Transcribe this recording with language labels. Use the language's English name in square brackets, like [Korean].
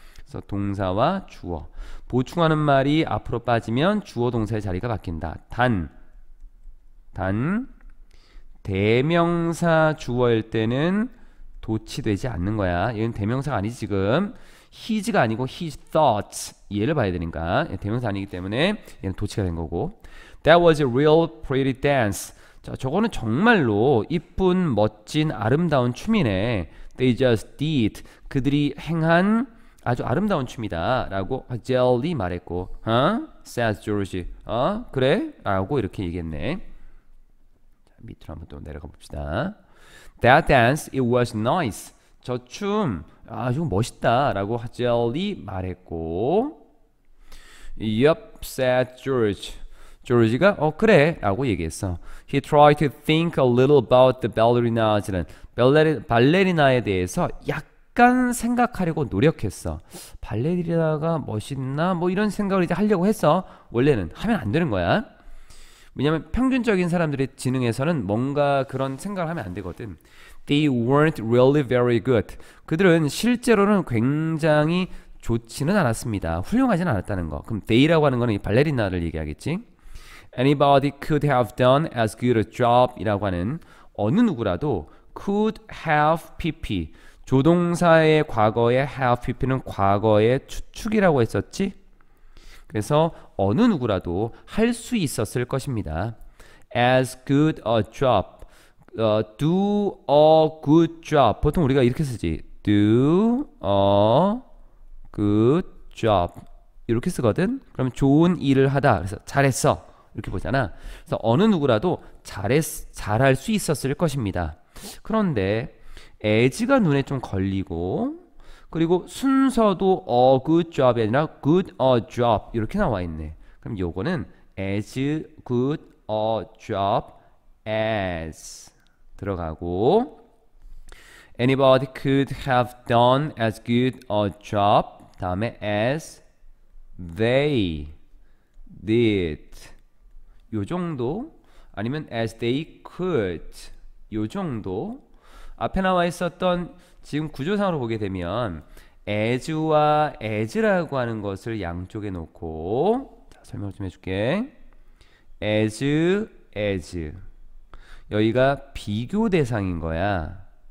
[Korean] 그래서 동사와 주어. 보충하는 말이 앞으로 빠지면 주어 동사의 자리가 바뀐다. 단 대명사 주어일 때는 도치되지 않는 거야. 얘는 대명사가 아니지 지금. his가 아니고 his thoughts 얘를 봐야 되니까 대명사 아니기 때문에 얘는 도치가 된 거고. [English] That was a real pretty dance. [Korean] 자, 저거는 정말로 이쁜 멋진 아름다운 춤이네. [English] They just did. [Korean] 그들이 행한 아주 아름다운 춤이다 라고 젤리 말했고 [English] says George. [Korean] 그래? 라고 이렇게 얘기했네. 자, 밑으로 한번 또 내려가 봅시다. [English] That dance, it was nice. [Korean] 저 춤 아주 멋있다 라고 젤리 말했고 [English] Yup, said George. [Korean] 조지가 그래 라고 얘기했어. [English] He tried to think a little about the ballerinas. [Korean] 발레리나에 대해서 약간 생각하려고 노력했어. 발레리나가 멋있나? 뭐 이런 생각을 이제 하려고 했어. 원래는 하면 안 되는 거야. 왜냐면 평균적인 사람들의 지능에서는 뭔가 그런 생각을 하면 안 되거든. [English] They weren't really very good. [Korean] 그들은 실제로는 굉장히 좋지는 않았습니다. 훌륭하지는 않았다는 거. 그럼 they라고 하는 거는 이 발레리나를 얘기하겠지. [English] Anybody could have done as good a job [Korean] 이라고 하는 어느 누구라도 [English] could have pp [Korean] 조동사의 과거에 have pp는 과거의 추측이라고 했었지. 그래서 어느 누구라도 할 수 있었을 것입니다. [English] as good a job, do a good job. [Korean] 보통 우리가 이렇게 쓰지. [English] do a good job [Korean] 이렇게 쓰거든. 그럼 좋은 일을 하다. 그래서 잘했어 이렇게 보잖아. 그래서 어느 누구라도 잘할 수 있었을 것입니다. 그런데 as가 눈에 좀 걸리고, 그리고 순서도 [English] a good job [Korean] 이 아니라 [English] good a job [Korean] 이렇게 나와 있네. 그럼 요거는 [English] as good a job as [Korean] 들어가고, [English] anybody could have done as good a job [Korean] 다음에 [English] as they did [Korean] 요 정도, 아니면 [English] as they could [Korean] 요 정도. 앞에 나와 있었던 지금 구조상으로 보게 되면 as와 as라고 하는 것을 양쪽에 놓고, 자, 설명 좀 해줄게. as 여기가 비교 대상인 거야.